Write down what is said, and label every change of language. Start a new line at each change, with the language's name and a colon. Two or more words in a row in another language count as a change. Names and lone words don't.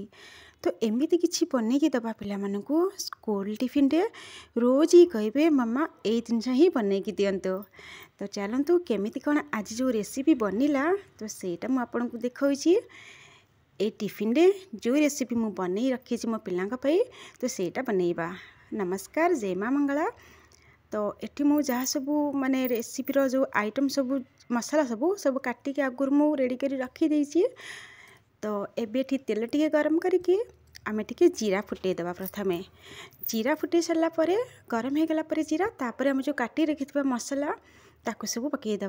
Odia: ତ ଏମିତି କିଛି ବନେଇକି ଦେବା ପିଲାମାନଙ୍କୁ ସ୍କୁଲ ଟିଫିନରେ ରୋଜ ହିଁ କହିବେ ମାମା ଏଇ ଜିନିଷ ହିଁ ବନେଇକି ଦିଅନ୍ତୁ। ତ ଚାଲନ୍ତୁ କେମିତି କ'ଣ ଆଜି ଯେଉଁ ରେସିପି ବନିଲା ତ ସେଇଟା ମୁଁ ଆପଣଙ୍କୁ ଦେଖାଉଛି। ଏଇ ଟିଫିନରେ ଯେଉଁ ରେସିପି ମୁଁ ବନେଇ ରଖିଛି ମୋ ପିଲାଙ୍କ ପାଇଁ ତ ସେଇଟା ବନେଇବା। ନମସ୍କାର, ଜୟ ମା ମଙ୍ଗଳା। ତ ଏଠି ମୁଁ ଯାହା ସବୁ ମାନେ ରେସିପିର ଯୋ ଆଇଟମ ସବୁ ମସଲା ସବୁ କାଟିକି ଆଗରୁ ମୁଁ ରେଡି କରି ରଖି ଦେଇଛି। ତ ଏବେ ଏଠି ତେଲ ଟିକେ ଗରମ କରିକି ଆମେ ଟିକେ ଜିରା ଫୁଟେ ଦେବା। ପ୍ରଥମେ ଜିରା ଫୁଟେ ସରିଲା ପରେ ଗରମ ହେଇଗଲା ପରେ ଜିରା ତାପରେ ଆମେ ଯୋ କାଟି ରଖିଥିବା ମସଲା ତାକୁ ସବୁ ପକେଇ ଦେବା।